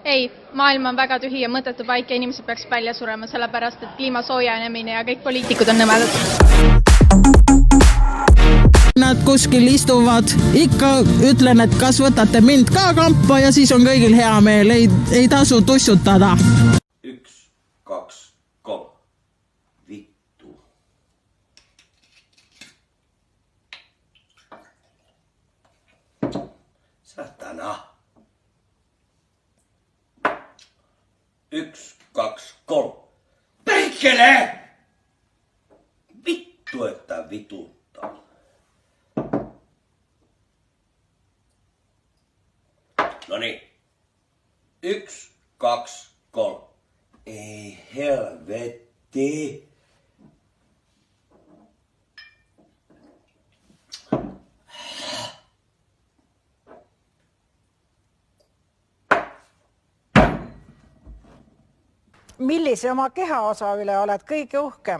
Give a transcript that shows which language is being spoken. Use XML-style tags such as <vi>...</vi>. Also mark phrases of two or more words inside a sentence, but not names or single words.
<et>ei, maailm on väga tühi ja mõttetu paik ja inimesed peaks välja surema, sellepärast et kliima soojenemine ja kõik poliitikud on nõmedad. Nad kuskil istuvad, ikka ütlen, et kas võtate mind ka kampa ja siis on kõigil hea meel, ei tasu tussutada.</et> <fi>1, 2, 3. Vittu. Satana. 1, 2, 3. Perkele! Vittu, että vituttaa. Noniin. 1, 2, 3. Ei helvetti.</fi> <et>Millise oma kehaosa üle oled kõige uhkem?</et>